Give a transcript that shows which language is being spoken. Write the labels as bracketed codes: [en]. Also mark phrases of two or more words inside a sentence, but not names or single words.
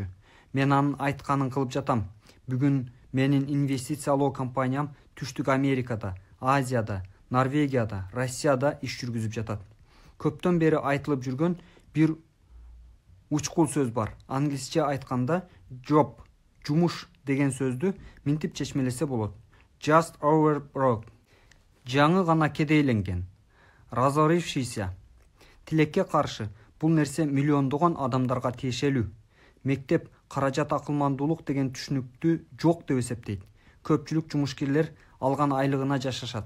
[ky] Мен анын айтканын кылып жатам. Бүгүн менин инвестициялоо компаниям Түштүк Америкада, Азияда, Норвегияда, Россияда иш жүргүзүп жатат. Көптөн бери айтылып жүргөн бир учкул сөз бар. Англисче айтканда job, жумуш деген сөздү минтип чечмелесе болот. [en] Just over broke. [ky] Жаңы гана кедейленген. [ru] Разорившийся. [ky] Тилекке каршы бул нерсе миллиондогон адамдарга тиешелүү. Мектеп каражат акылмандуулук деген түшүнүктү жок деп эсептейт. Көпчүлүк жумушкерлер алган айлыгына жашашат.